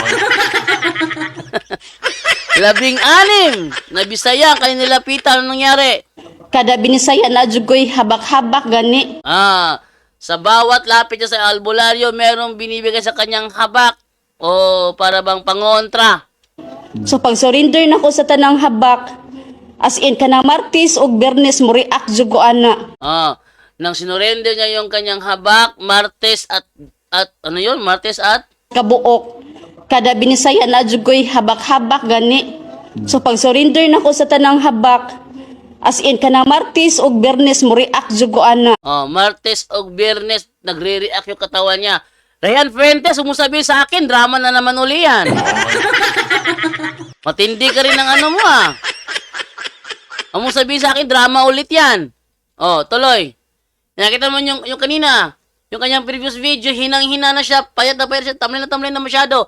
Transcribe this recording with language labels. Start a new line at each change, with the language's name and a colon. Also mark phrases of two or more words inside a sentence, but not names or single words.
Filipino: 16 na Bisaya ang kanyang nilapitan, anong nangyari?
Cebuano: Kada binisaya na jud ko'y habak-habak gani.
Filipino: Sa bawat lapit niya sa albularyo, merong binibigay sa kanyang habak o para bang pangontra.
Cebuano: So pag surrender nako sa tanang habak,
English: as in
Cebuano: kanang Martes ug Biyernes mo react jud ko ana.
Filipino: Nang sinurrender niya yung kanyang habak, Martes at ano yun? Martes at?
Cebuano: Kabuok. Kada binisaya na jud ko'y habak-habak gani. So pag surrender nako sa tanang habak,
English: as in
Cebuano: kanang Martes ug Biyernes mo react jud ko ana.
Filipino: Martes ug Biyernes nagre-react yung katawan niya. Ryan Fuentes, huwag mo sabihin sa akin, drama na naman uli yan. Matindi ka rin ng ano mo Huwag mo sabihin sa akin, drama ulit yan. Tuloy. Nakita mo yung kanina, yung kanyang
English: previous video,
Filipino: hinang-hina na siya, payat na siya, tamlay na masyado.